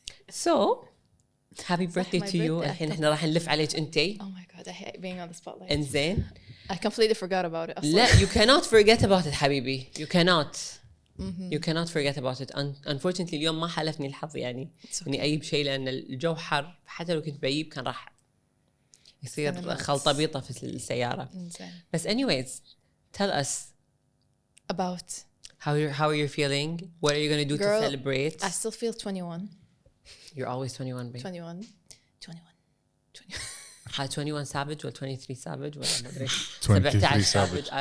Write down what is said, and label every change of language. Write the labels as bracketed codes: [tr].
[en] So, happy birthday to you. [ar] الحين احنا راح نلف عليك انتي. [en] Oh my god, I hate being on the spotlight. [ar] انزين. [en] I completely forgot about it. لا, you cannot forget about it حبيبي. You cannot. You cannot forget about it. [ar] Unfortunately اليوم ما حالفني الحظ يعني اني اجيب شيء لان الجو حر حتى لو كنت بجيب كان راح يصير خلطة بيضة في السيارة. [en] بس anyways, tell us about how are you feeling? What are you going to do to celebrate? I still feel 21. You're always 21, babe. 21. 21 savage or 23 savage [ar] ولا ما ادري [en] 23 savage.